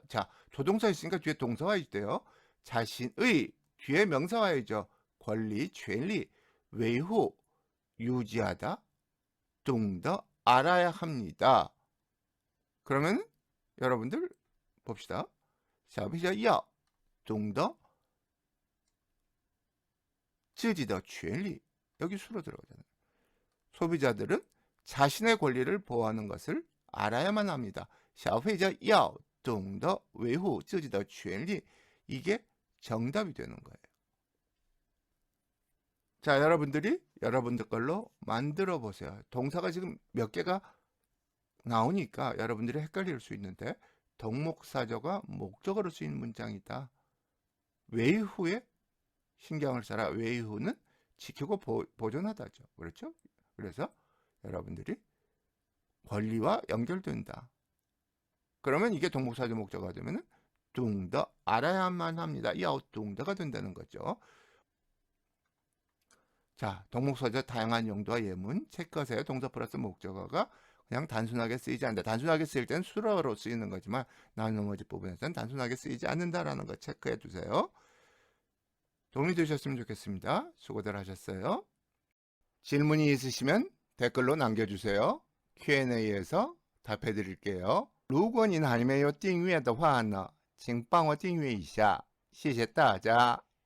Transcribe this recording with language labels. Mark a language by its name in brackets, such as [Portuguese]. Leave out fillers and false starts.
[Korean] 자, 조동사 있으니까 뒤에 동사 와야 돼요. 자신의 뒤에 명사 와야죠. 권리,权利,维护, 유지하다, 懂得, 알아야 합니다. 그러면 여러분들 봅시다. [Chinese] 消费者要懂得自己的权利. [Korean] 여기 수로 들어가잖아요. 소비자들은 자신의 권리를 보호하는 것을 알아야만 합니다. [Chinese] 消费者要懂得维护自己的权利. [Korean] 이게 정답이 되는 거예요. 자, 여러분들이 여러분들 걸로 만들어 보세요. 동사가 지금 몇 개가 나오니까 여러분들이 헷갈릴 수 있는데, 동목사조가 목적어로 쓰이는 문장이다. 외후에 신경을 써라. 외후는 지키고 보존하다죠. 그렇죠? 그래서 여러분들이 권리와 연결된다. 그러면 이게 동목사조 목적어가 되면은 懂得 알아야만 합니다. 야, 懂得가 된다는 거죠. 자, 동목사조 다양한 용도와 예문 체크하세요. 동사 플러스 목적어가 그냥 단순하게 쓰이지 않는다. 단순하게 쓰일 때는 수로로 쓰이는 거지만 나머지 부분에서는 단순하게 쓰이지 않는다라는 거 체크해 두세요. 도움이 되셨으면 좋겠습니다. 수고들 하셨어요. 질문이 있으시면 댓글로 남겨주세요. Q&A에서 답해 드릴게요. [Chinese] 如果您还没有订阅的话呢，请帮我订阅一下，谢谢大家。